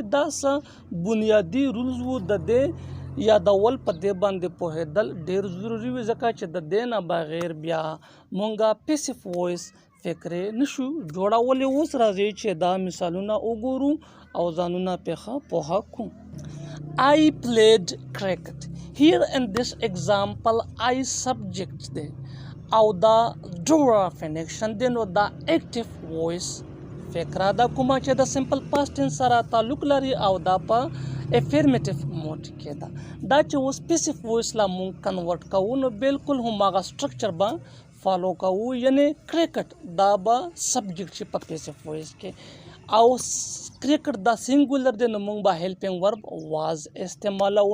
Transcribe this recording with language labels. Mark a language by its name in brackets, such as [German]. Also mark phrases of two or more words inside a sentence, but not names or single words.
[Pashto] دا څه بنیادي رولز وو د دې یادول په دې باندې پوهېدل ډېر ضروري وي، ځکه چې د دې نه بغیر بیا مونږه [English] passive voice [Pashto] فکرې نشو جوړولی. اوس راځي چې دا مثالونه وګورو او ځانونه پرې پوهه کړو. [English] I played cricket. Here in this example I subject [Pashto] دی او دا Johar Imam دی، نو دا [English] active voice [Pashto] فکره دا کومه چې د [English] simple past tense [Pashto] سره تعلق لري او دا په [English] affirmative mood [Pashto] کې ده. دا چې اوس [English] passive voice [Pashto] لا مونږ کنورټ کوو نو بالکل هماغه سټرکچر به فالو کوو، یعنی کرکټ دا به سبجیکټ شي په [English] passive voice [Pashto] کې او کرکټ دا سینګولر دی نو مونږ به [English] helping verb [Pashto] واز استعمالوو.